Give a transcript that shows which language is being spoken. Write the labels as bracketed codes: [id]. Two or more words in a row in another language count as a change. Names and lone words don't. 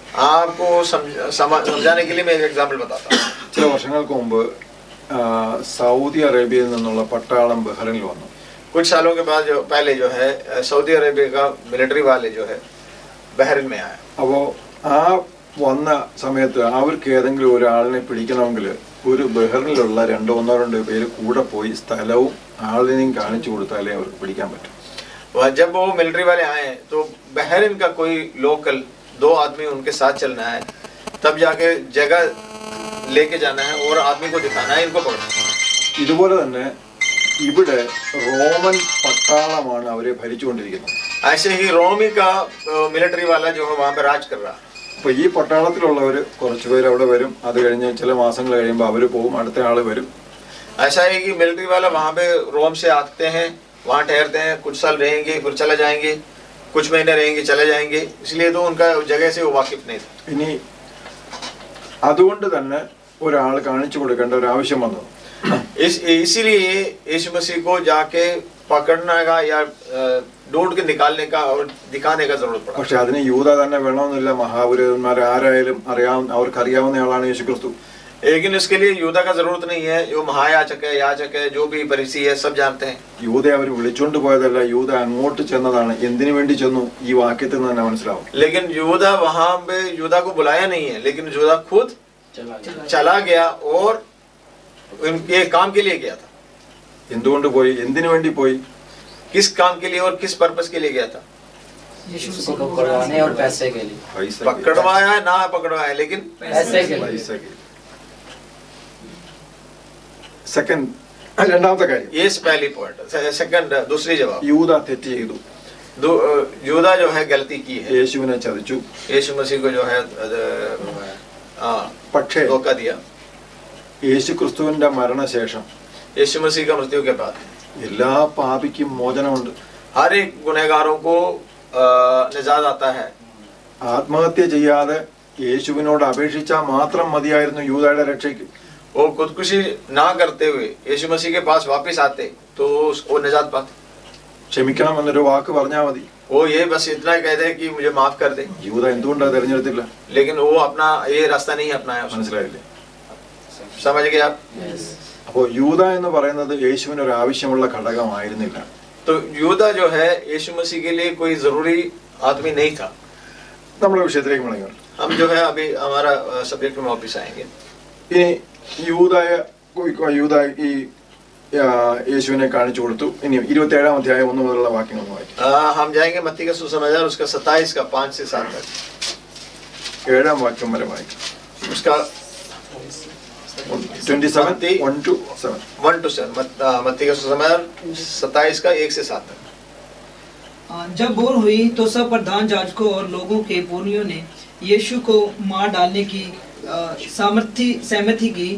[hi] आपको समझाने के लिए मैं एक एग्जाम्पल बताता हूँ। [ml] ചില വർഷങ്ങൾക്ക് മുമ്പ് സൗദി അറേബ്യയിൽ നിന്നുള്ള പട്ടാളം ബഹ്റിനിൽ വന്നു. [hi] कुछ सालों के बाद जो पहले जो है सऊदी अरेबिया का मिलिट्री वाले जो है बहरीन में आए। [ml] അപ്പോൾ ആ വന്ന സമയത്ത് അവർക്ക് ഏതെങ്കിലും ഒരാളിനെ പിടിക്കണമെങ്കിൽ ഒരു ബഹറിനിലുള്ള ഒന്നോ പേര് കൂടെ പോയി സ്ഥലവും ആളിനെയും കാണിച്ചു കൊടുത്താലേ അവർക്ക് പിടിക്കാൻ പറ്റും. [hi] जब वो मिलिट्री वाले आए तो बहरीन का कोई लोकल 2 आदमी उनके साथ चलना है, तब जाके जगह लेके जाना है और आदमी को दिखाना है इनको पकड़ो। [ml] ഇതുപോലെ തന്നെ ഇവിടെ റോമൻ പട്ടാളമാണ് അവരെ ഭരിച്ചുകൊണ്ടിരിക്കുന്നത്. [hi] ऐसे ही रोमी का मिलिट्री वाला जो है वहाँ पे राज कर रहा। [ml] അപ്പോൾ ഈ പട്ടാളത്തിലുള്ളവർ കുറച്ച് പേര് അവിടെ വരും, അത് കഴിഞ്ഞ് ചില മാസങ്ങൾ കഴിയുമ്പോൾ അവർ പോകും, അടുത്ത ആൾ വരും. [hi] ऐसा है कि मिलिट्री वाला वहाँ पे रोम से आते हैं, वहाँ ठहरते हैं, कुछ साल रहेंगे फिर चले जाएंगे, कुछ महीने रहेंगे चले जाएंगे, इसलिए तो उनका जगह से वो वाकिफ नहीं था। [ml] ഇനി അതുകൊണ്ട് തന്നെ ഒരാൾ കാണിച്ചു കൊടുക്കേണ്ട ഒരു ആവശ്യം വന്നു. [hi] इसीलिए यीशु मसीह को जाके पकड़ने का या ढूंढ के निकालने का और दिखाने का जरूरत पड़ा। [ml] പക്ഷെ അതിന് യൂത തന്നെ വേണമെന്നില്ല. മഹാപുരോഹിതന്മാർ ആരായാലും അവർക്ക് അറിയാവുന്ന ആളാണ് യേശു ക്രിസ്തു. [hi] लेकिन इसके लिए यूदा का जरूरत नहीं है, जो महायाजक है, याजक है, जो भी फरीसी है, सब जानते हैं। [ml] യൂതയെ അവർ വിളിച്ചോണ്ട് പോയതല്ല, യൂത അങ്ങോട്ട് ചെന്നതാണ്. എന്തിനു വേണ്ടി ചെന്നു ഈ വാക്യത്തിൽ നിന്ന് തന്നെ മനസ്സിലാവും. [hi] लेकिन यूदा वहां पे यूदा को बुलाया नहीं है, लेकिन यूदा खुद चला गया और ये काम के लिए गया था। [ml] എന്തുകൊണ്ട് പോയി, എന്തിനു വേണ്ടി പോയി, [hi] किस काम के लिए और किस पर्पस के लिए गया था? उसको पकड़वाने और पैसे के लिए। पकड़वाया ना पकड़वाया, लेकिन पैसे के लिए। [ml] സെക്കൻഡ്, രണ്ടാമത്തെ കാര്യം, [hi] ये पहली पॉइंट। सेकंड, दूसरी जवाब, [ml] യൂത തെറ്റ് ചെയ്തു. [hi] यूदा जो है गलती की है, [ml] യേശുവിനെ ചതിച്ചു. [hi] यीशु मसीह को जो है [ml] പക്ഷേ [hi] धोखा दिया। [ml] യേശു ക്രിസ്തുവിന്റെ മരണശേഷം [hi] यीशु मसीह का मृत्यु के बाद [ml] എല്ലാ പാപിക്കും മോചനമുണ്ട്. [hi] हर एक गुनहगारों को निजात आता है। [ml] ആത്മഹത്യ ചെയ്യാതെ യേശുവിനോട് അപേക്ഷിച്ചാൽ മാത്രം മതിയായിരുന്നു യൂദയുടെ രക്ഷയ്ക്ക്. [hi] वो खुदकुशी ना करते हुए यीशु मसीह के पास वापस आते तो वो निजात पाते। [ml] ക്ഷമിക്കണം എന്നൊരു വാക്ക് പറഞ്ഞാൽ മതി. [hi] वो ये बस इतना ही कहते हैं कि मुझे माफ कर दे, [ml] യൂദ എന്തുകൊണ്ടാണ് തെരഞ്ഞെടുത്തില്ല? [hi] लेकिन वो अपना ये रास्ता नहीं अपनाया उसने। [ml] മനസ്സിലായില്ലേ? [hi] समझ गए आप? [ml] അപ്പോൾ യൂദ എന്ന് പറയുന്നത് യേശുവിന് ഒരു ആവശ്യമുള്ള ഘടകമായിരുന്നില്ല. [hi] तो यूदा जो है यीशु मसीह के लिए कोई जरूरी आदमी नहीं था। [ml] നമ്മുടെ വിഷയത്തിലേക്ക് മടങ്ങി വരാം. [hi] हम जो है अभी हमारा सब्जेक्ट में वापस आएंगे। [ml] ഇനി യൂദ ഈ യേശുവിനെ കാണിച്ചു കൊടുത്തു. ഇനി 27-ാം അധ്യായം 1 മുതലുള്ള വാക്യങ്ങൾ വായിക്കും. [hi] हम जाएंगे मत्ती का सुसमाचार उसका 27 का 5 से 7 तक। [ml] 7-ാം വാക്യം വരെ വായിക്കും. [hi] उसका [en] 27 1 to 7. [hi] 1 to 7 मत्ती का सुसमाचार 27 का 1 से 7 तक। जब भोर हुई तो सब प्रधान याजकों और लोगों के पुरनियों ने यीशु को मार डालने की सहमति की।